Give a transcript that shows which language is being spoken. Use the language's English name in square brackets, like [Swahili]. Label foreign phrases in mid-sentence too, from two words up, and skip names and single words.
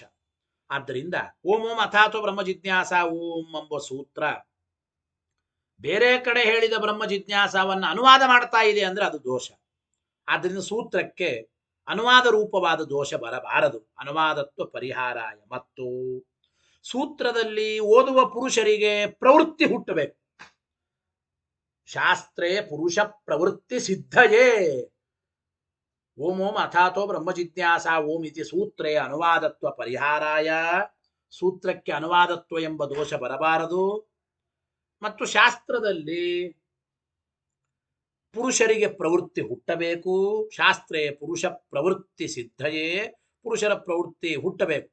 [Kannada] ಆದ್ದರಿಂದ [Sanskrit] ಓಂ ಓಂ ಅಥಾತೋ ಬ್ರಹ್ಮ ಜಿಜ್ಞಾಸಾ ಓಂ [Kannada] ಎಂಬ ಸೂತ್ರ ಬೇರೆ ಕಡೆ ಹೇಳಿದ ಬ್ರಹ್ಮ ಜಿಜ್ಞಾಸವನ್ನ ಅನುವಾದ ಮಾಡ್ತಾ ಇದೆ ಅಂದ್ರೆ ಅದು ದೋಷ. ಆದ್ದರಿಂದ ಸೂತ್ರಕ್ಕೆ ಅನುವಾದ ರೂಪವಾದ ದೋಷ ಬರಬಾರದು. [Sanskrit] ಅನುವಾದತ್ವ ಪರಿಹಾರಾಯ. [Kannada] ಮತ್ತು ಸೂತ್ರದಲ್ಲಿ ಓದುವ ಪುರುಷರಿಗೆ ಪ್ರವೃತ್ತಿ ಹುಟ್ಟಬೇಕು. [Sanskrit] ಶಾಸ್ತ್ರೇ ಪುರುಷ ಪ್ರವೃತ್ತಿ ಸಿದ್ಧಯೇ. ಓಂ ಓಂ ಅಥಾತೋ ಬ್ರಹ್ಮ ಜಿಜ್ಞಾಸಾ ಓಂ ಇತಿ ಸೂತ್ರೇ ಅನುವಾದತ್ವ ಪರಿಹಾರಾಯ. [Kannada] ಸೂತ್ರಕ್ಕೆ ಅನುವಾದತ್ವ ಎಂಬ ದೋಷ ಬರಬಾರದು. ಮತ್ತು ಶಾಸ್ತ್ರದಲ್ಲಿ ಪುರುಷರಿಗೆ ಪ್ರವೃತ್ತಿ ಹುಟ್ಟಬೇಕು. [Sanskrit] ಶಾಸ್ತ್ರೇ ಪುರುಷ ಪ್ರವೃತ್ತಿ ಸಿದ್ಧಯೇ, [Kannada] ಪುರುಷರ ಪ್ರವೃತ್ತಿ ಹುಟ್ಟಬೇಕು.